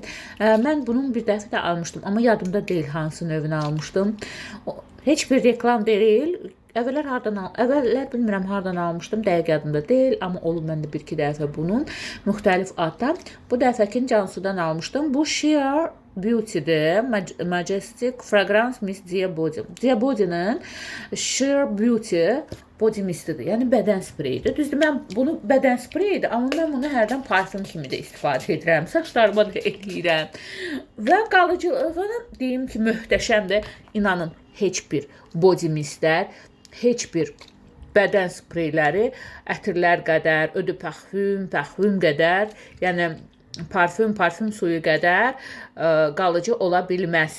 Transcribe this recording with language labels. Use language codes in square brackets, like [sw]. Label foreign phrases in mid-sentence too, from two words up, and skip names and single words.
[az] Mən bunun bir dəfə də almışdım, amma yadımda deyil hansı növünü almışdım. Heç bir reklam deyil. Əvvəllər bilmirəm hardan almışdım, dəqiq yadımda deyil, amma olub məndə bir-iki dəfə bunun müxtəlif adda. Bu dəfəkin Cansudan almışdım. Bu Sheer Beauty'dir. Majestic Fragrance Mist Dia Body. Dia Body'nin Sheer Beauty Body Mist'idir. Yəni bədən spreyidir. Düzdür, mən bunu bədən spreyidir, amma mən bunu hərdən parfüm kimi də istifadə edirəm. Saçlarıma da eləyirəm. Və qalıcılığını deyim ki, möhtəşəmdir. İnanın, heç bir [en] body mistlər, [az] heç bir bədən spreyləri ətirlər qədər, ödü parfüm qədər, yəni parfüm suyu qədər qalıcı ola bilməz.